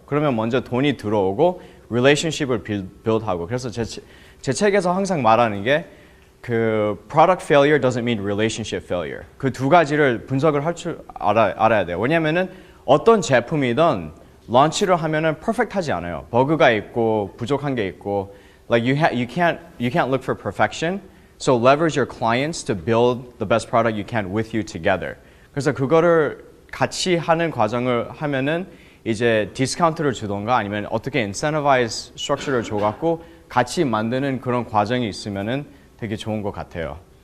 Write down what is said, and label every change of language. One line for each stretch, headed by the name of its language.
Korean: 그러면 먼저 돈이 들어오고 relationship을 build하고. 그래서 제 책에서 항상 말하는 게 그
English: product failure doesn't mean relationship failure.
Korean: 그 두 가지를 분석을 할 줄 알아야 돼요. 왜냐면은 어떤 제품이든 런치를 하면은 퍼펙트하지 않아요. 버그가 있고 부족한 게 있고
English: like you can't look for perfection. So leverage your clients to build the best product you can with you together.
Korean: 그래서 그거를 같이 하는 과정을 하면은 이제 디스카운트를 주던가 아니면 어떻게 incentivize structure를 줘갖고 같이 만드는 그런 과정이 있으면은 되게 좋은 것 같아요.